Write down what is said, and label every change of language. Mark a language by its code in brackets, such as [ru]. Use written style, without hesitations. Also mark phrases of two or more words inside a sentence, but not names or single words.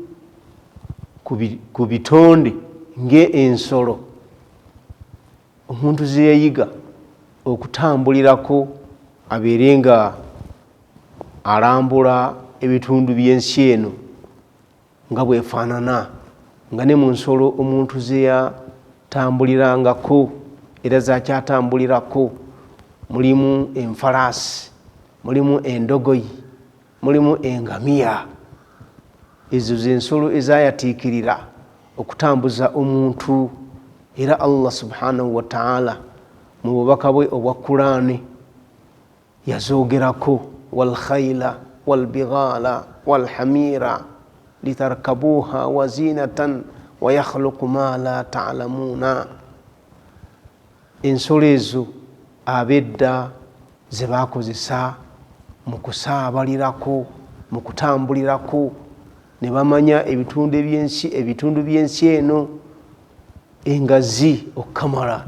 [lg] ku bitonde ng'ensolo omuntu ze yayiga okutambulirako, abeere nga alambula ebitundu by'ensi eno nga bwefaanana nga ne mu nsolo omuntu ze yatambulirangako era zakyatambulirako mulimu enfalaasi, mulimu endogoyi, mulimu engamiya. Ezo z'ensolo ezayatiikirira okutambuza omuntu. Era Allah [ar] سبحانه وتعالى [lg] mu bubaka bwe obwa Qur'ani yazoogerako, [ar] والخيل والبغال والحمير لتركبوها وزينة ويخلق ما لا تعلمون. [lg] Ensolo ezo abedda ze bakozesa mu kusaabalirako, mu kutambulirako, ne bamanya ebitundu by'ensi eno engazi okukamala.